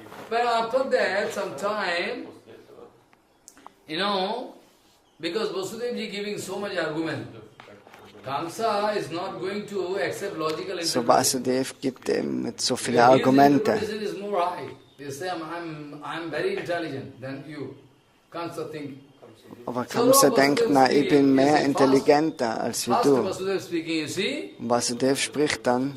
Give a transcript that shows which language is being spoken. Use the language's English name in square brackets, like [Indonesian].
[English] But after that, some time, because Vasudevji giving so much argument, Kamsa is not going to accept logical interpretation. [German] So Vasudev gibt ihm mit so viele Argumente. [English] They say, I'm very intelligent than you. Kamsa think. [German] Aber Kamsa denkt, na, ich bin mehr intelligenter als wie du. Und Vasudev spricht dann,